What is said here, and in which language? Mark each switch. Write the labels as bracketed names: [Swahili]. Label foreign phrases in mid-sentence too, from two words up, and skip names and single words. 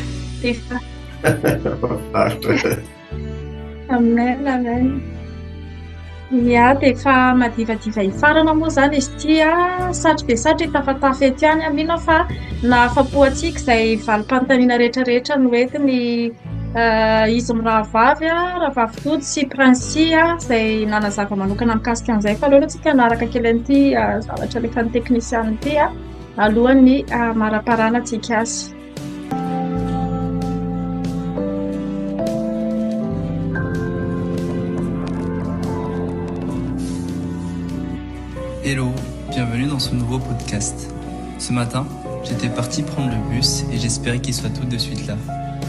[Malagasy] amen ia dia efa madivadiva hifarana moa zany izy ty satry dia satry tafatafa ety any mino fa na afa-po antsika izay valim-panontaniana rehetrarehetra no entiny izy mirahavavy rahavavy tody sy princy izay nanazava manokana mikasika an'izay fa aloha antsika naraka kely an'ity zavatra lefa ny technicien ity alohan'ny maraparana antsika azy. [French] Hello, bienvenue dans ce nouveau podcast. Ce matin, j'étais parti prendre le bus et j'espérais qu'il soit tout de suite là.